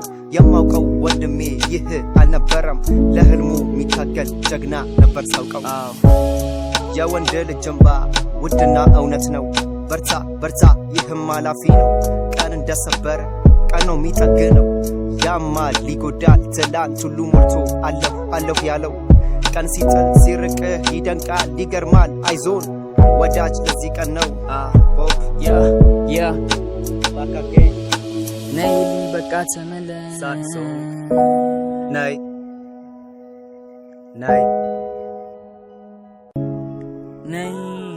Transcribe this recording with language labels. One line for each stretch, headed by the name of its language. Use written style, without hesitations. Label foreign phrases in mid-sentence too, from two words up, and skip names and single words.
Amharic: የማውቀው ወንድሜ ይህ አልነበረም ለህልሙ የሚታገል ጀግና ነበር ሳውቀው የወንድ ልጅ እንባ ውድና እውነት ነው በርታ በርታ ይህም ኃላፊ ነው ቀን እንደሰበረ ቀን ነው የሚጠግነው ያማል ሊጎዳል ትላንት ሁሉ ሞልቶ አለሁ ያለው ቀን ሲጥል ሲርቅህ ይደንቃል ይገርማል አይዞን ወዳጅ ለዚህ ቀን ነው ያ
English: back again
Amharic: ነይልኝ በቃ ተመለስ
English: sad song nay nay
Amharic: ነይ